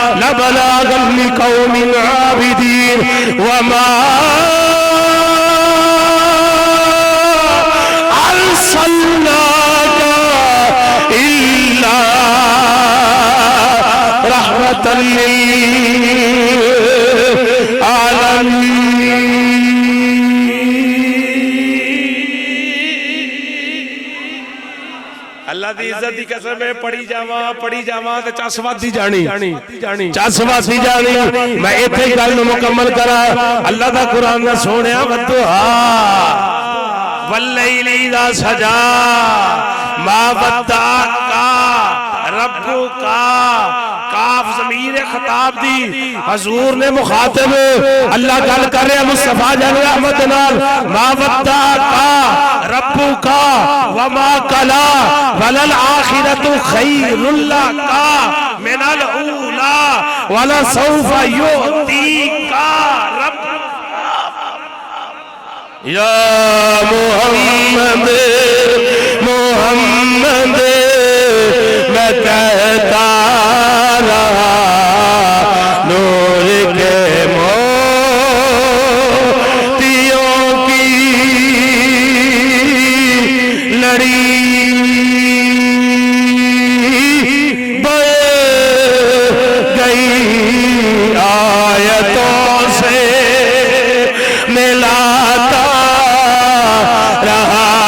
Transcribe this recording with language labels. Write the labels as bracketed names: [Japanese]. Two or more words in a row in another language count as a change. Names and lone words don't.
[Arabic] بلاغا لقوم عابدين وما أرسلناك إلا رحمة للعالمين. [Punjabi] اللہ دی عزت دی قسم ہے پڑھی جاوا تے چس وادی جانی چس وادی جانی चस वादी जानी। میں ایتھے گل نوں مکمل کرا. اللہ دا قرآن دا سوہنیا [Arabic] والضحى والليل إذا سجى ما ودعك ربك. [Punjabi] کاف ضمیر خطاب دی حضور نے مخاطب اللہ گل کر رہا مصطفیٰ جن رحمت نال. [Arabic] ما ودعك ربك وما قلى وللآخرة خير لك من الأولى ولسوف يعطيك ربك. [Urdu] یا محمد محمد میں کہتا رہا نور کے موتیوں کی لڑی بہہ گئی آیتوں سے ملاتا رہا